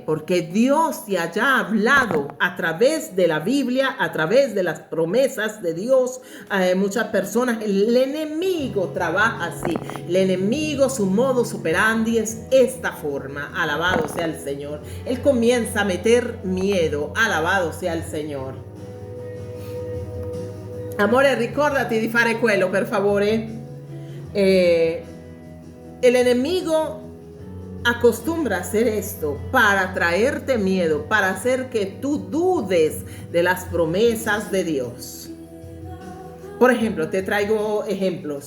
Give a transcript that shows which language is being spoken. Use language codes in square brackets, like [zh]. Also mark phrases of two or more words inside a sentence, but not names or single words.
[es] Porque Dios ya ha hablado a través de la Biblia, a través de las promesas de Dios. Muchas personas, el enemigo trabaja así. El enemigo, su modus operandi es esta forma. Alabado sea el Señor. Él comienza a meter miedo. Alabado sea el Señor. [it] Amore, ricordati di fare quello, per favore. [es] El enemigo acostumbra a hacer esto para traerte miedo, para hacer que tú dudes de las promesas de Dios. Por ejemplo, te traigo ejemplos.